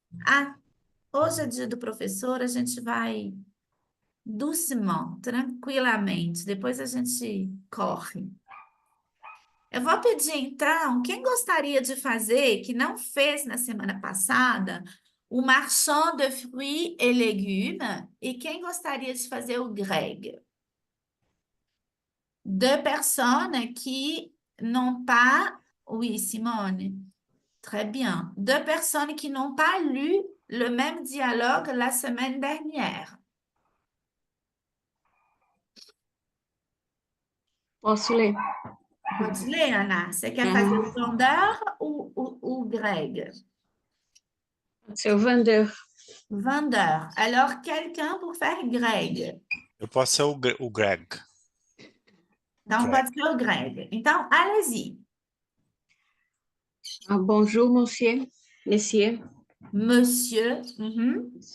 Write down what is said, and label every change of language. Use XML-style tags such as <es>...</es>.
<pt>Ah, hoje é dia do professor, a gente vai</pt> <fr>doucement,</fr> <pt>tranquilamente, depois a gente corre. Eu vou pedir, então, quem gostaria de fazer, que não fez na semana passada, o marchand de fruits et légumes, e quem gostaria de fazer o Greg?</pt> <fr>Deux personnes qui n'ont pas... Oui, Simone. Très bien. Deux personnes qui n'ont pas lu le même dialogue la semaine dernière.</fr> <pt>Posso ler? Pode ler, Ana? Você quer fazer o vendeur ou o Greg?</pt> <fr>C'est o vendeur. Vendeur. Alors, quelqu'un pour faire Greg.</fr> <pt>Eu posso ser o Greg. Então, Greg. pode ser o Greg. Então,</pt> <fr>allez-y. Ah, bonjour, monsieur. Monsieur. Monsieur. Mhm.</fr>